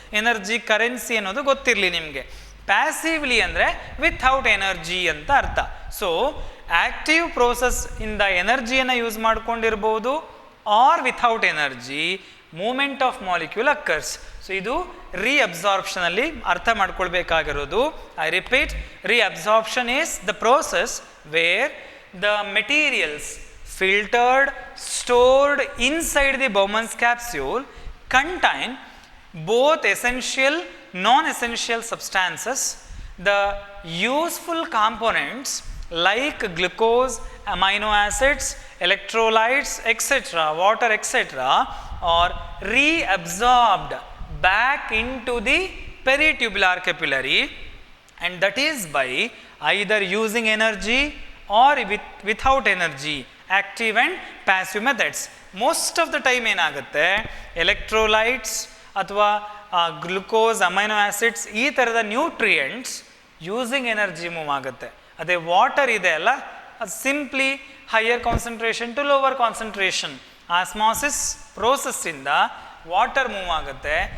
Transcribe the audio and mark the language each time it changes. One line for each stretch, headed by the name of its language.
Kannada: Energy currency ಅನ್ನೋದು ಗೊತ್ತಿರಲಿ ನಿಮಗೆ. ಪ್ಯಾಸಿವ್ಲಿ ಅಂದರೆ ವಿಥೌಟ್ ಎನರ್ಜಿ ಅಂತ ಅರ್ಥ. ಸೊ ಆಕ್ಟಿವ್ ಪ್ರೋಸೆಸ್ ಇಂದ ಎನರ್ಜಿಯನ್ನು use ಮಾಡ್ಕೊಂಡಿರ್ಬೋದು,
English: Or without energy movement of molecule occurs.
Kannada: So ಇದು ರೀಅಬ್ಸಾರ್ಪ್ಷನಲ್ಲಿ ಅರ್ಥ ಮಾಡ್ಕೊಳ್ಬೇಕಾಗಿರೋದು.
English: I repeat, reabsorption is the process where the materials filtered, stored inside the Bowman's capsule contain both essential, non-essential substances. The useful components like glucose, amino acids, electrolytes, etc., water, etc., are reabsorbed back into the peritubular capillary, and that is by either using energy or without energy, active and passive methods.
Kannada: Most of the time ಏನಾಗುತ್ತೆ, electrolytes ಅಥವಾ glucose, amino acids ಈ ಥರದ nutrients using energy move ಆಗುತ್ತೆ. ಅದೇ water ಇದೆ ಅಲ್ಲ, ಅದು simply higher concentration to lower concentration osmosis ಪ್ರೋಸೆಸ್ಸಿಂದ water move ಆಗುತ್ತೆ.